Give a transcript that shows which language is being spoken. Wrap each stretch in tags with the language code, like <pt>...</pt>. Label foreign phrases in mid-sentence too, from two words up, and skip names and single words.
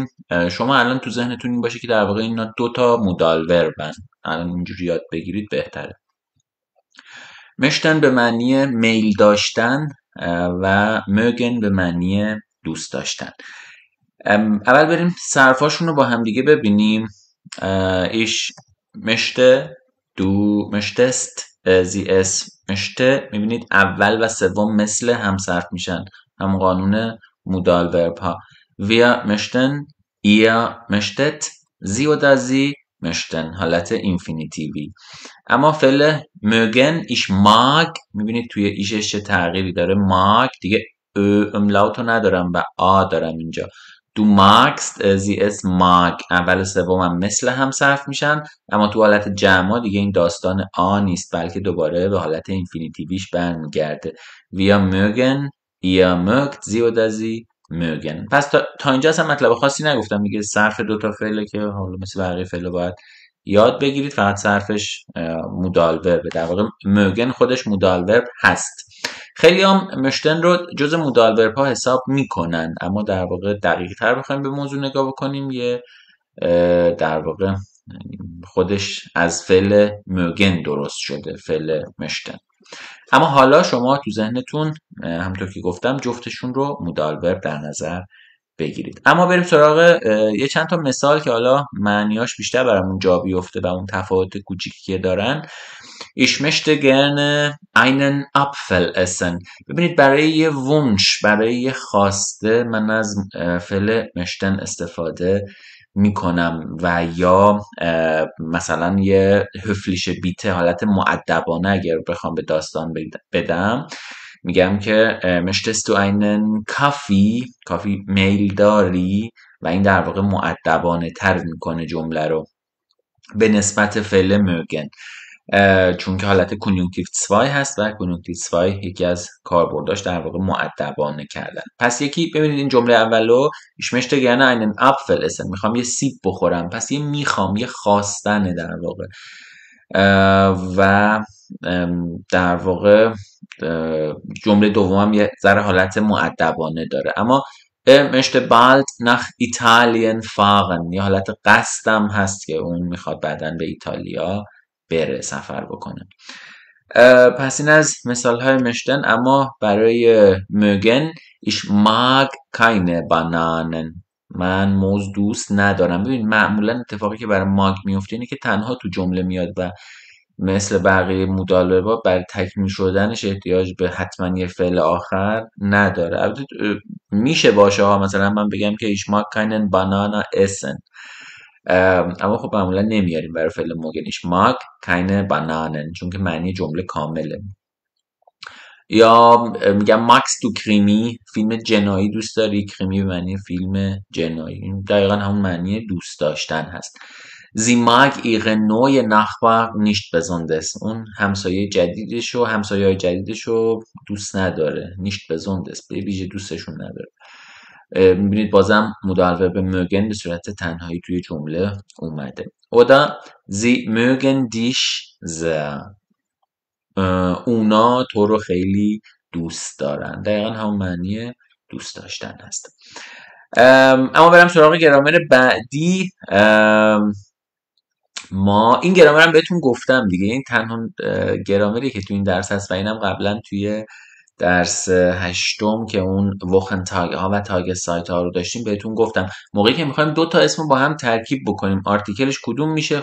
<fa>شما الان تو ذهنتون این باشه که در واقع اینا دوتا مودال وربن، الان اینجوری یاد بگیرید بهتره. مشتن به معنی میل داشتن و mögen به معنی دوست داشتن. اول بریم صرفاشون رو با هم دیگه ببینیم.</fa> <de>ich möchte، du möchtest، sie es möchte.</de> <fa>میبینید اول و سوم مثل همصرف میشن، هم قانون مودال ورب ها.</fa> <de>wir möchten، ihr möchtet، sie oder sie möchten،</de> <fa>حالت اینفینیتیوی. اما فعل mögen،</fa> <de>ich mag،</de> <fa>میبینید توی ایشش چه تغییری داره، mag دیگه املاوتو ندارم و آ دارم اینجا.</fa> <de>du magst، sie es mag،</de> <fa>اول و سوم هم مثل هم صرف میشن، اما تو حالت جمع دیگه این داستان آ نیست، بلکه دوباره به حالت اینفینیتیویش برمیگرده.</fa> <de>wir mögen، ihr mögt، sie oder sie mögen.</de> <fa>پس تا اینجا اصلا مطلب خاصی نگفتم دیگه، صرف دوتا فعله که حالا مثل بقیه فعله باید یاد بگیرید، فقط صرفش مودال وربه. در واقع mögen خودش مودال ورب هست. خیلی هم مشتن رو جز مودال ورب ها حساب میکنن، اما در واقع دقیق تر بخوایم به موضوع نگاه بکنیم، یه در واقع خودش از فعل mögen درست شده، فعل مشتن. اما حالا شما تو ذهنتون همونطور که گفتم جفتشون رو مودال ورب در نظر بگیرید. اما بریم سراغ یه چند تا مثال که حالا معنیاش بیشتر برامون جا بیفته و اون تفاوت کوچیکی که دارن.</fa> <de>Ich möchte gerne einen Apfel essen.</de> <fa>ببینید برای یه وونش، برای یه خواسته من از فعل möchten استفاده میکنم، و یا مثلا</fa> <de>یه höfliche Bitte،</de> <fa>حالت مؤدبانه اگر بخوام به داستان بدم، میگم که</fa> <de>möchtest du einen Kaffee،</de> <fa>کافی میل داری، و این در واقع مؤدبانه تر میکنه جمله رو به نسبت فعل mögen، چون که حالت کنیونکتیو 2 هست و کنیونکتیو 2 یکی از کاربرداش در واقع مؤدبانه کردن. پس یکی ببینید این جمله اولو</fa> <de>ich möchte gerne einen Apfel essen،</de> <fa>میخوام یه سیب بخورم، پس یه میخوام یه خواستنه در واقع، و در واقع جمله دومم یه ذره حالت مؤدبانه داره.</fa> <de>اما möchte bald nach Italien fahren،</de> <fa>یه حالت قصدم هست که اون میخواد بعداً به ایتالیا بره، سفر بکنه. پس این از مثال های مشتن.</fa> <de>اما برای mögen ich mag keine Bananen،</de> <fa>من موز دوست ندارم. ببین معمولا اتفاقی که برای ماگ میفته اینه که تنها تو جمله میاد و مثل بقیه مدالبا برای تکمیل شدنش احتیاج به حتما یه فعل آخر نداره. البته میشه باشه ها، مثلا من بگم که</fa> <de>ich mag keinen Banana essen،</de> <fa>اما خب معمولا نمیاریم برای فعل موگن</fa> <de>ich mag keine Bananen،</de> <fa>چون که معنی جمله کامله. یا میگم</fa> <de>magst du Krimi,</de> <fa>فیلم جنایی دوست داری، کریمی به معنی فیلم جنایی، این دقیقا همون معنی دوست داشتن هست.</fa> <de>Sie mag ihre neue Nachbar nicht besonders،</de> <fa>اون همسایه جدیدشو، همسایه جدیدشو دوست نداره،</fa> <de>nicht besonders</de> <fa>به ویژه دوستشون نداره. میبینید بازم مودال ورب mögen به صورت تنهایی توی جمله اومده.</fa> <de>oder sie mögen dich sehr،</de> <fa>اونا تو رو خیلی دوست دارن، دقیقا همون معنی دوست داشتن هست. اما برم سراغ گرامر بعدی. ما این گرامر هم بهتون گفتم دیگه، این تنها گرامری که تو این درس هست و اینم قبلا توی درس هشتم که اون وخن تاگ ها و تاگ سایت ها رو داشتیم بهتون گفتم، موقعی که میخوایم دو تا اسم با هم ترکیب بکنیم آرتیکلش کدوم میشه؟</fa>